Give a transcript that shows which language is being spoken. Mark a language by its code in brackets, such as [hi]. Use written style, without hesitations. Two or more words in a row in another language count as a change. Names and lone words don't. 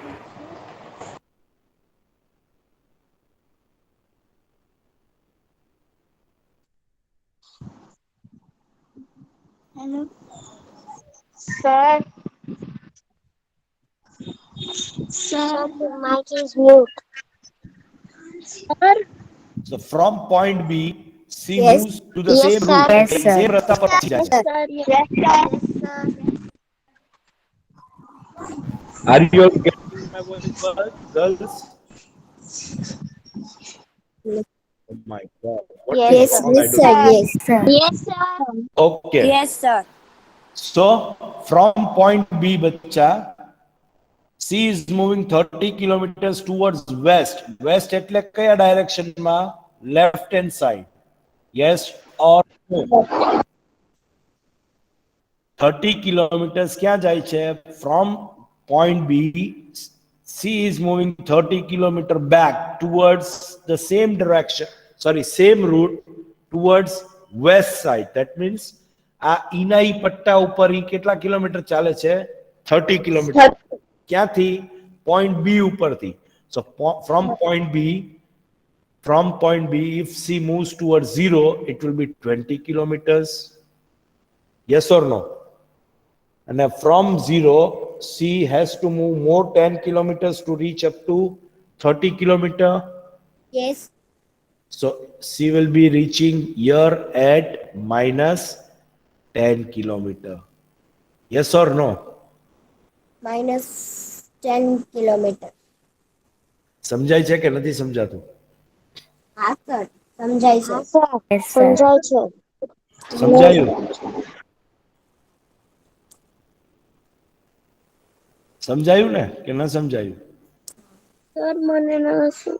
[en] hello. Sir, Your mic is mute. sir, So from point B, she Yes. moves to the Yes, same sir. route. Yes, sir. [gu] Same rasta પર પહોંચી જાય છે. [en] sir, yes, sir. Are you all getting my voice, girls? Oh my God. What Yes, is Yes, wrong? I yes, don't sir. know. Yes. Sir. Yes, sir. Okay. Yes, sir. So from point B, bacha, she is moving 30 kilometers towards west. [gu] West એટલે કયા direction માં? [en] Left hand side. Yes or no? 30 kilometers [gu] ક્યાં જાય છે? [en] From point B, she is moving 30 kilometer back towards the same direction. Sorry, same route towards west side. That means [gu] આ ઈના ઈ પટ્ટા ઉપર ઈ કેટલા કિલોમીટર ચાલે છે? 30 કિલોમીટર. ક્યાંથી? Point B ઉપરથી. [en] So from point B, if she moves towards 0, it will be 20 kilometers. Yes or no? And from 0, she has to move more 10 kilometers to reach up to 30 kilometer. Yes. So she will be reaching here at minus 10 kilometer. Yes or no? Minus 10 kilometer. [gu] સમજાય છે કે નથી સમજાતું? હા, sir. સમજાય છે. [en] Yes, sir. [gu] સમજાયું? સમજાયું ને કે ન સમજાયું? સર મને નથી.